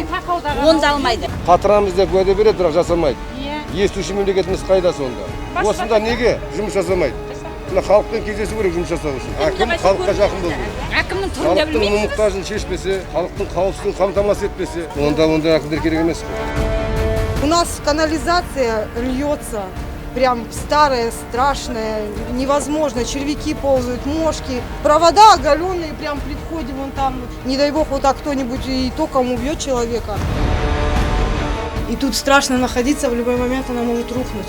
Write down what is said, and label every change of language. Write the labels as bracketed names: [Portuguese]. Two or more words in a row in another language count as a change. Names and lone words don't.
[Kazakh] Оны да алмайды. Қатырамыз деп уәде береді, бірақ жасамайды. Естуші мемлекетіміз қайда сонда? Осында неге жұмыс жасамайды? Мына халықпен кездесу керек жұмыс жасау үшін. Әкім халыққа жақын болу керек. Әкімнің түрін де Халықтың білмейсіз. мұқтажын шешпесе, халықтың қауіпсіздігін қамтамасыз етпесе, онда әкімдер керек емес. [Russian] У нас канализация льется, прям старая, страшная, невозможно. Червяки ползают, мошки. Провода оголенные прям при входе вон там. Не дай бог вот так кто-нибудь и током убьет человека. И тут страшно находиться, в любой момент она может рухнуть.